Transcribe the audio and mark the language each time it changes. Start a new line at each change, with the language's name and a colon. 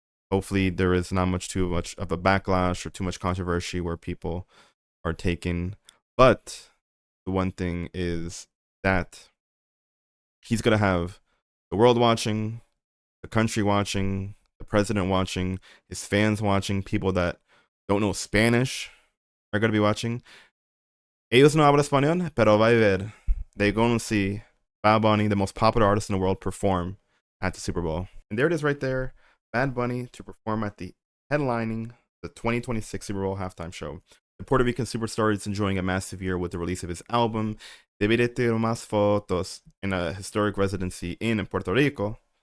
English: Hopefully there is not too much of a backlash or too much controversy where people are taken. But the one thing is that he's going to have the world watching, the country watching, the president watching, his fans watching, people that don't know Spanish are going to be watching.
Spanish: Ellos no hablan español, pero va a ver.
English: They're going to see Bad Bunny, the most popular artist in the world, perform at the Super Bowl. And there it is right there. Bad Bunny to perform at the headlining the 2026 Super Bowl halftime show. The Puerto Rican superstar is enjoying a massive year with the release of his album Debiré Tirar Más Fotos in a historic residency in Puerto Rico.